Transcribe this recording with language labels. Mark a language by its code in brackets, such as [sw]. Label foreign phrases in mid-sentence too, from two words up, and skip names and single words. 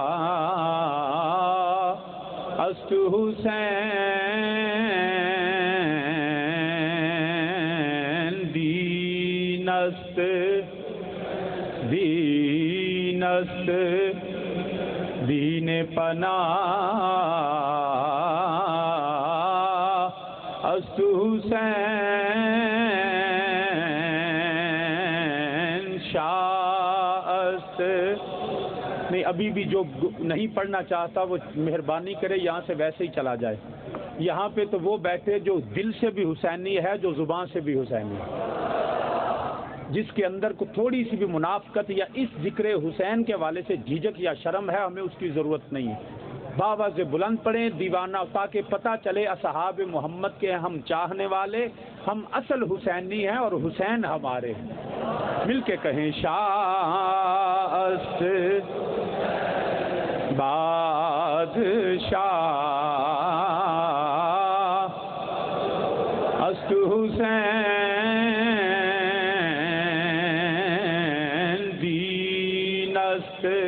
[fa] بادشاہ است حسین است دین است دین پناہ است حسین شاہ است. [ur] نہیں ابھی بھی جو نہیں پڑھنا چاہتا وہ مہربانی کرے یہاں سے ویسے ہی چلا جائے. یہاں پہ تو وہ بیٹھے جو دل سے بھی حسینی ہے, جو زبان سے بھی حسینی ہے, جس کے اندر کو تھوڑی سی بھی منافقت یا اس ذکر حسین کے حوالے سے جھجک یا شرم ہے, ہمیں اس کی ضرورت نہیں ہے. باواز بلند پڑھیں دیوانہ, تاکہ پتہ چلے اصحاب محمد کے ہم چاہنے والے, ہم اصل حسینی ہیں اور حسین ہمارے ہیں. مل کے کہیں [fa] شاہ است بادشاہ است حسین دین است